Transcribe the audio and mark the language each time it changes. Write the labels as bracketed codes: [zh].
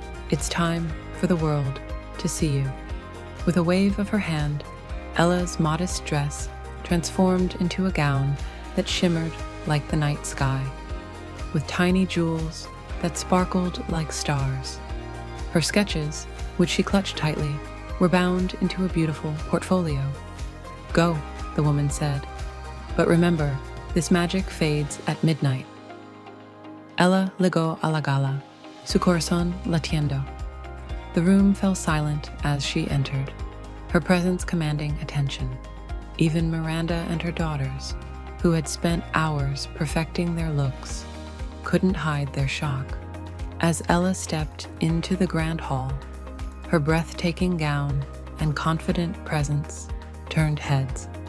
[en] "It's time for the world to see you." With a wave of her hand, Ella's modest dress transformed into a gown that shimmered like the night sky, with tiny jewels that sparkled like stars. Her sketches, which she clutched tightly, were bound into a beautiful portfolio. "Go," the woman said, "but remember, this magic fades at midnight." [es] Ella ligó a la gala, su corazón latiendo. [en] The room fell silent as she entered, her presence commanding attention. Even Miranda and her daughters, who had spent hours perfecting their looks, couldn't hide their shock. As Ella stepped into the grand hall, her breathtaking gown and confident presence turned heads.